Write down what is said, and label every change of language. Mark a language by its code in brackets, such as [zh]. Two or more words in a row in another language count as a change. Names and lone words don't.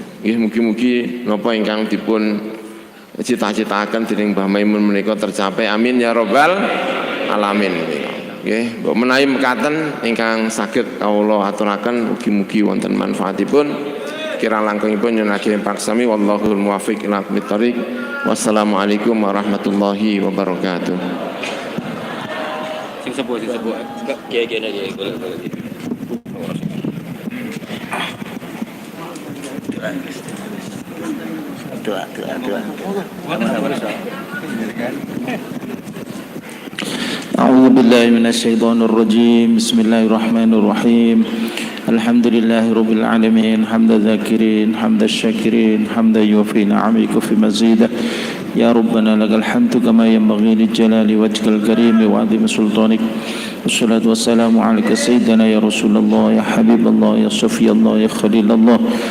[jv] Nggih mugi-mugi napa ingkang dipun cita-citaken dening Mbah Maimun menika tercapai. [ar] آمين يا رب العالمين [jv] menika. Nggih, mbok menawi mekaten ingkang saged kawula aturaken mugi-mugi wonten manfaatipun. Kirang langkungipun nyuwun ageng paksami [ar] والله الموفق إلى أقوم الطريق. والسلام عليكم ورحمة الله وبركاته. [jv] Sing sepuh kiai-kiai iki golek-golek iki. Doa. [ar] أعوذ بالله من الشيطان الرجيم بسم الله الرحمن الرحيم الحمد لله رب العالمين حمد الذاكرين حمد الشاكرين حمدا يوفي نعمك وفي مزيده يا ربنا لك الحمد كما ينبغي للجلال وجهك الكريم وعظيم سلطانك والصلاة والسلام عليك سيدنا يا رسول الله يا حبيب الله يا صفي الله يا خليل الله